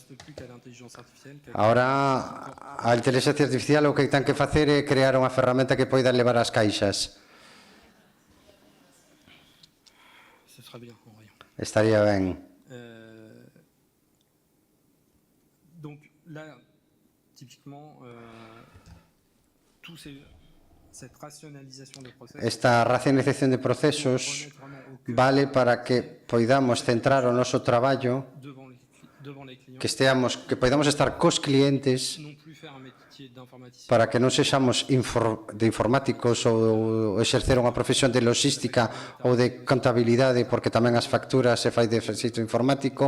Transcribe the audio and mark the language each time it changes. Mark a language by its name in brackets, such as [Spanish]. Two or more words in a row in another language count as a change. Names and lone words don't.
[Galician] Ahora, a inteligencia artificial o que ten que facer é crear unha ferramenta que poida levar as caixas. Estaría ben. [French] Donc là, typiquement, cette rationalisation de processos. [Galician] Esta racionalización de procesos vale para que poidamos centrar o noso traballo, que podamos estar cos clientes, para que non sexamos de informáticos ou exercer unha profesión de logística ou de contabilidade, porque tamén as facturas se fai de xeito informático.